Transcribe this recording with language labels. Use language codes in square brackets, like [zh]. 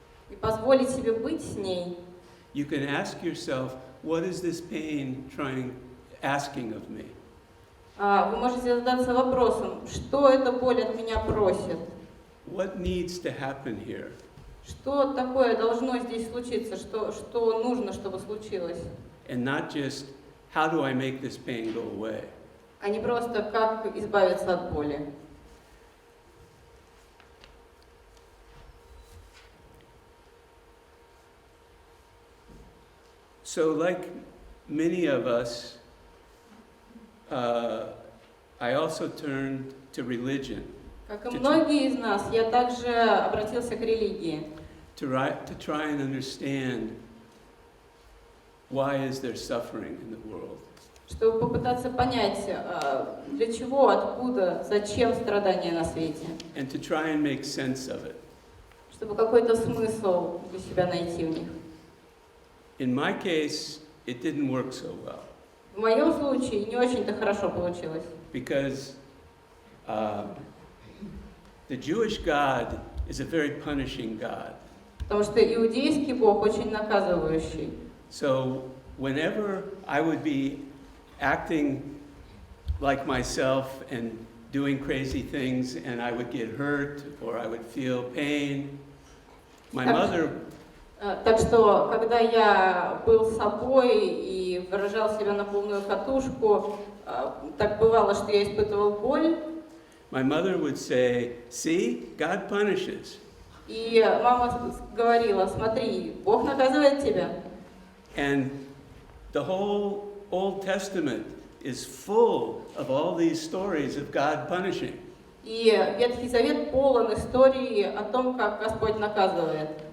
[ru] и позволить себе быть с ней, [en] you can ask yourself, what is this pain asking of me? [ru] вы можете задаться вопросом, что эта боль от меня просит? [en] What needs to happen here? [ru] Что такое должно здесь случиться? Что нужно, чтобы случилось? [en] And not just, how do I make this pain go away? [ru] А не просто, как избавиться от боли. [en] So like many of us, I also turned to religion. [ru] Как и многие из нас, я также обратился к религии. [en] To try and understand why is there suffering in the world. [ru] Чтобы попытаться понять, для чего, откуда, зачем страдания на свете. [en] And to try and make sense of it. [ru] Чтобы какой-то смысл для себя найти в них. [en] In my case, it didn't work so well. [ru] В моем случае не очень-то хорошо получилось. [en] Because the Jewish God is a very punishing God. [ru] Потому что иудейский Бог очень наказывающий. [en] So whenever I would be acting like myself and doing crazy things and I would get hurt or I would feel pain, my mother... [ru] Так что, когда я был собой и выражал себя на полную катушку, так бывало, что я испытывал боль. [en] My mother would say, "See, God punishes." [ru] И мама говорила, смотри, Бог наказывает тебя. [en] And the whole Old Testament is full of all these stories of God punishing. [ru] И Ветхий Завет полон историй о том, как Господь наказывает.